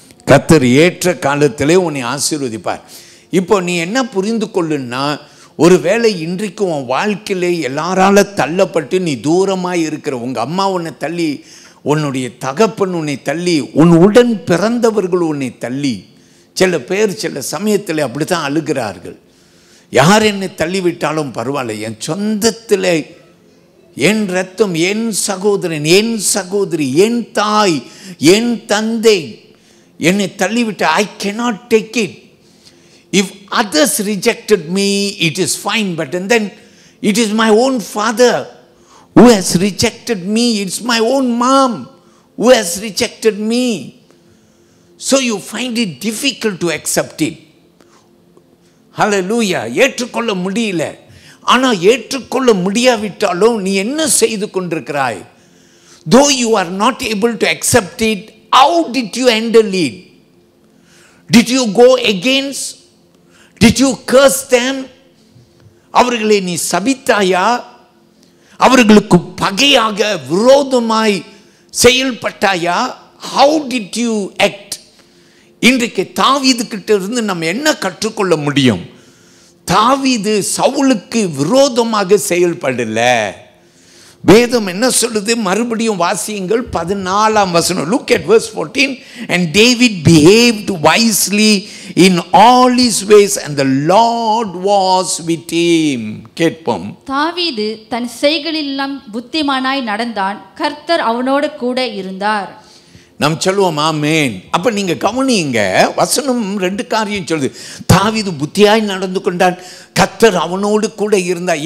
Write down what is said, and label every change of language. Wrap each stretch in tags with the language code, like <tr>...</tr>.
<ta>கர்த்தர் ஏற்ற காலத்திலே உன்னை ஆசீர்வதிப்பார். இப்போ நீ என்ன புரிந்து கொள்ளுன்னா, ஒருவேளை இன்றைக்கு உன் வாழ்க்கையிலே எல்லாரால தள்ளப்பட்டு நீ தூரமாக இருக்கிற உங்கள் அம்மா உன்னை தள்ளி, உன்னுடைய தகப்பன் உன்னை தள்ளி, உன் உடன் பிறந்தவர்கள் உன்னை தள்ளி, சில பேர் சில சமயத்தில் அப்படி தான் அழுகிறார்கள். யார் என்னை தள்ளிவிட்டாலும் பரவாயில்ல, என் சொந்தத்தில் என் ரத்தம், என் சகோதரன், என் சகோதரி, என் தாய், என் தந்தை என்னை தள்ளிவிட்ட,</ta> <en>I cannot take it. If others rejected me, it is fine, but and then it is my own father who has rejected me. It's my own mom who has rejected me. So you find it difficult to accept it.</en> <ta>Hallelujah. ஏற்றுக்கொள்ள முடியல. ஆனால் ஏற்றுக்கொள்ள முடியாவிட்டாலும் நீ என்ன செய்து கொண்டிருக்கிறாய்?</ta> <en>Though you are not able to accept it, how did you handle it? Did you go against? Did you curse them?</en> <ta>அவர்களை நீ சபித்தாயா? அவர்களுக்கு பகையாக விரோதமாய் செயல்பட்டாயா?</ta> <en>How did you act?</en> <ta>இன்றைக்கு தாவீது கிட்ட இருந்து நம்ம என்ன கற்றுக்கொள்ள முடியும்? தாவீது சவுலுக்கு விரோதமாக செயல்படல. வேதம் என்ன சொல்லுது? மறுபடியும் வாசியுங்கள் 14ஆம் வசனம்.</ta> <en>Look at verse 14. And David behaved wisely in all his ways and the Lord was with him.</en> <ta>கேட்போம். தாவீது தன் செய்களிலெல்லாம் புத்திமானாய் நடந்தான், கர்த்தர் அவனோடு கூட இருந்தார். நாம் சொல்லுவோம் ஆமென். அப்ப நீங்க கவனிங்க, வசனம் 2 காரியம் சொல்லுது. தாவீது புத்தியாய் நடந்து கொண்டான், கர்த்தர் அவனோடு கூட இருந்தார்.</ta>